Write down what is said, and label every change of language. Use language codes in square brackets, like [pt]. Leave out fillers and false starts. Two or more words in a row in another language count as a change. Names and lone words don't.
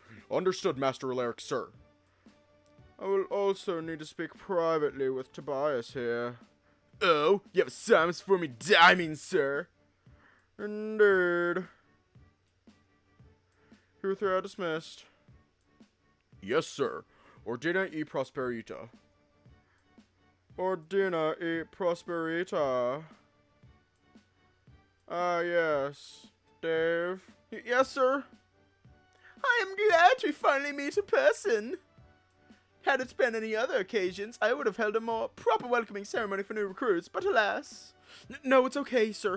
[en] Understood, Master Alaric, sir. I will also need to speak privately with Tobias here. Oh, you have assignments for me, sir. Indeed. Truth are dismissed. Yes, sir. [it] Ordina e prosperita. Ordina e prosperita. [en] Ah, yes. Dave? Yes, sir? I am glad we finally meet in person. Had it been any other occasions, I would have held a more proper welcoming ceremony for new recruits, but alas. No, it's okay, sir.